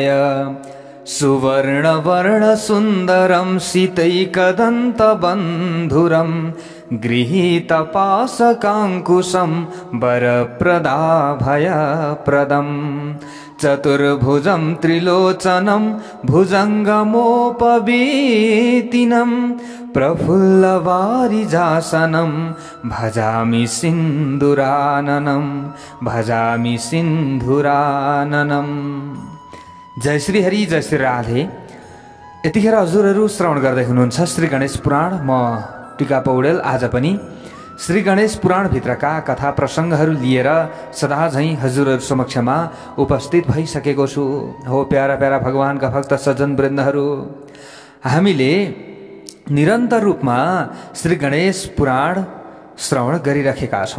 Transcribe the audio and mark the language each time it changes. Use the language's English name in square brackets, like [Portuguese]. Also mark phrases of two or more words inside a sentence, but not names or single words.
[Sanskrit] सुवर्णवर्ण सुंदरं सीतैकदन्तबन्धुरं गृहीतपाशकाङ्कुशं वरप्रदाभयप्रदं चतुर्भुजं त्रिलोचनं भुजङ्गमोपवीतिनं प्रफुल्लवारिजासनं भजामि सिन्धुराननं भजामि सिन्धुराननं। [Nepali] जय श्री हरि, जय श्री राधे। यतिखेर हजुरहरू श्रवण गर्दै हुनुहुन्छ श्री गणेश पुराण। म टिका पौडेल आज पनि श्री गणेश पुराण भित्रका कथा प्रसङ्गहरू लिएर सदा झैं हजुरहरू समक्षमा उपस्थित भइसकेको छु। हो प्यारा प्यारा भगवानका भक्त सज्जन वृन्दहरू, हामीले निरन्तर रूपमा श्री गणेश पुराण श्रवण गरिरहेका छौं।